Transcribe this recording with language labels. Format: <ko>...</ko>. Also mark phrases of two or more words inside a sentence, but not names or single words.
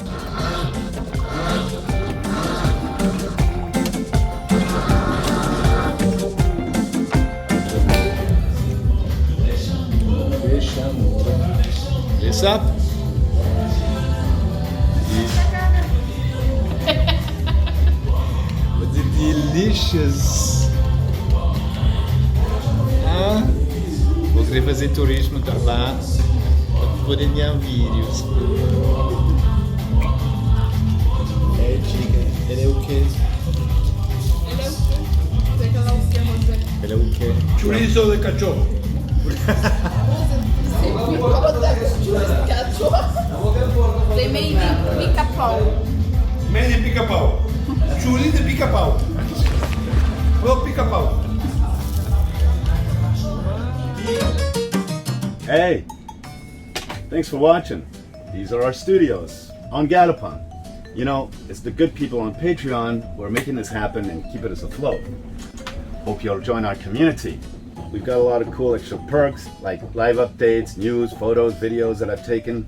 <en>This up? But the delicious.</en> <pt>Ah, vou querer fazer turismo para lá para poder enviar vídeos. É, diga, ele é o quê? Ele é o quê? Chorizo de cachorro.</pt> <en>They made me pica-pau. Made in pica-pau.</en> <pt>Chorizo de pica-pau.</pt> <en>Oh, pica-pau. Hey, thanks for watching. These are our studios on Gadapan. You know, it's the good people on Patreon who are making this happen and keeping us afloat. Hope you'll join our community. We've got a lot of cool extra perks like live updates, news, photos, videos that I've taken.</en>